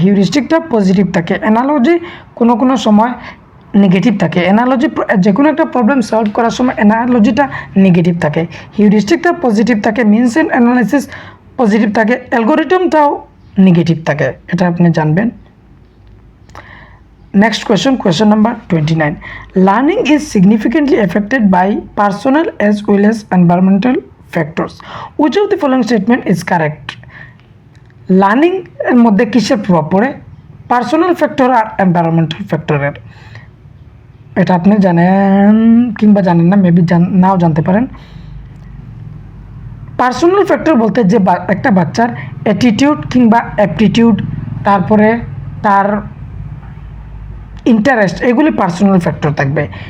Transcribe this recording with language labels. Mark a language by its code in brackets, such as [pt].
[bn] হিউরিস্টিকটা positive থাকে, analogy কোনো সময় নেগেটিভ থাকে। অ্যানালজি যে কোনো একটা প্রবলেম সলভ করার সময় অ্যানালজিটা নেগেটিভ থাকে, হিউরিস্টিকটা পজিটিভ থাকে, [en] means in analysis [bn] পজিটিভ থাকে, অ্যালগোরিদমটাও নেগেটিভ থাকে, এটা আপনি জানবেন। [en] Next question number 29. Learning is significantly affected by personal as well as environmental factors. Which of the following statement is correct? [bn] Learning এর মধ্যে কিসের প্রভাব পড়ে, পার্সোনাল ফ্যাক্টর আর এনভায়রনমেন্টাল ফ্যাক্টরের। এটা আপনি জানেন কিংবা জানেন না, মেবি নাও জানতে পারেন। পার্সোনাল ফ্যাক্টর বলতে যে একটা বাচ্চার অ্যাটিটিউড কিংবা অ্যাপটিটিউড, তারপরে তার ইন্টারেস্ট, এগুলি পার্সোনাল ফ্যাক্টর থাকবে।